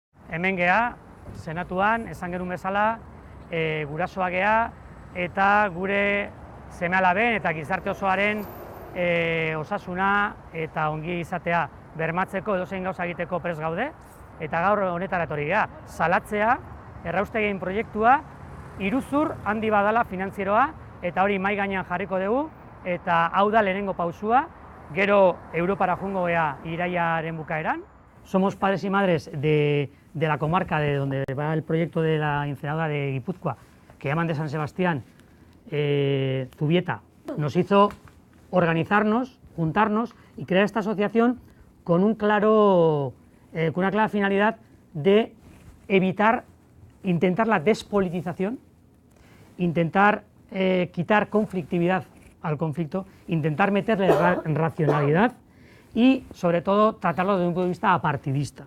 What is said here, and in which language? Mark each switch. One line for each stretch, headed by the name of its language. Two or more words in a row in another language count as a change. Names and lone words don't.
Basque: hemen gea, senatuan, esan genuen bezala, gurasoa gea, eta gure seme-alaben eta gizarte osoaren osasuna eta ongi izatea bermatzeko edozein gauza egiteko prest gaude, eta gaur honetara etorri gea, salatzea, erraustegien proiektua, iruzur handi badala finantzieroa, eta hori mahai gainean jarriko dugu, eta hau da lehenengo pausua, gero Europara joango gea irailaren bukaeran.
Spanish: Somos padres y madres de la comarca de donde va el proyecto de la incineradora de Guipúzcoa, que llaman de San Sebastián, Zubieta. Nos hizo organizarnos, juntarnos y crear esta asociación con una clara finalidad de evitar, intentar la despolitización, intentar quitar conflictividad al conflicto, intentar meterle racionalidad y, sobre todo, tratarlo desde un punto de vista apartidista.